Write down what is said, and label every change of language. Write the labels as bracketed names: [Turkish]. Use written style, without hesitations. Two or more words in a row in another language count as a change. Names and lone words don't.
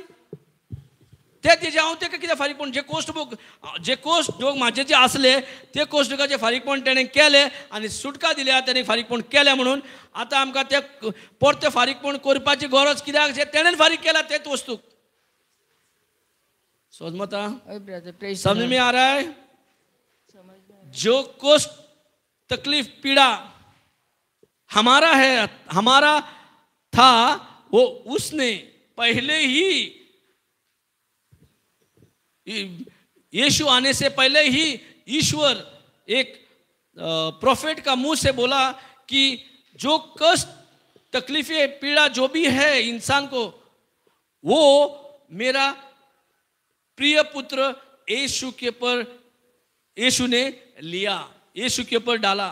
[Konkani] तेजें हांव तेका कित्याक फारीकपण? जे कोश्ट दोग म्हाजे जे आसले ते कोश्ट दोगाचें फारीकपण तेणें केलें आनी सुटका दिल्या तेणें फारीकपण केलें म्हणून आतां आमकां तें परतें फारीकपण करपाची गरज कित्याक? जे तेणें फारीक केला तेच वस्तूक. समजता? [Hindi] समझ में आ रहा है? जो कोश्ट तकलीफ पीड़ा हमारा है, हमारा था, वो उसने पहले ही यीशु आने से पहले ही ईश्वर एक प्रोफेट का मुंह से बोला कि जो कष्ट तकलीफें पीड़ा जो भी है इंसान को वो मेरा प्रिय पुत्र यीशु के ऊपर यीशु ने लिया, यीशु के ऊपर डाला.